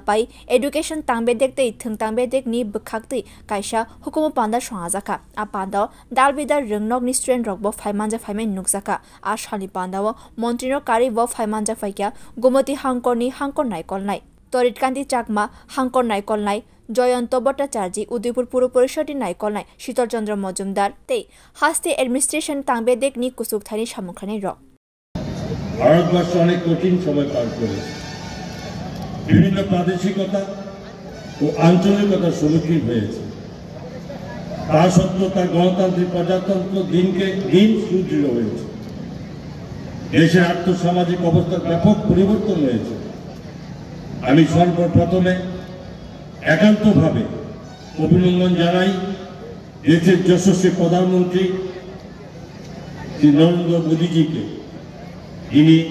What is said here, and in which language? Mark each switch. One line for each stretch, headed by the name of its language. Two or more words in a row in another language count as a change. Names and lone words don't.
Kok Borok: पाइ एडुकेशन तांबेदेक थंतांबेदेक नि बखाक्तै काइसा हुकुम पांदा संगाजाका आ पांदाव दालबिदार रंगनग नि स्ट्रेन रगबो फाइ मानजा फाइमे नुकजाका आशानि पांदावो मंत्रीनो कारी व फाइ मानजा फाइग्या गोमती हांकरनि हांकर नायकलनाय तरितकान्ति चाकमा हांकर नायकलनाय जयंत भट्टाचार्य उदयपुर पुर परिषद नायकलनाय शीतल चंद्र मजुमदार ते हास्ते एडमिनिस्ट्रेशन तांबेदेक नि कुसुक थानी सामुखाने र
Bangla: ভারতবর্ষ অনেক কঠিন সময় পার করেছে বিভিন্ন প্রাদেশিকতা ও আঞ্চলিকতার সম্মুখীন হয়েছে তা সত্ত্বেও তার গণতান্ত্রিক প্রজাতন্ত্র দিনকে দিন সুদৃঢ় হয়েছে দেশের আর্থসামাজিক অবস্থার ব্যাপক পরিবর্তন হয়েছে আমি সর্বপ্রথমে একান্তভাবে অভিনন্দন জানাই দেশের যশস্বী প্রধানমন্ত্রী শ্রী নরেন্দ্র মোদীজিকে যিনি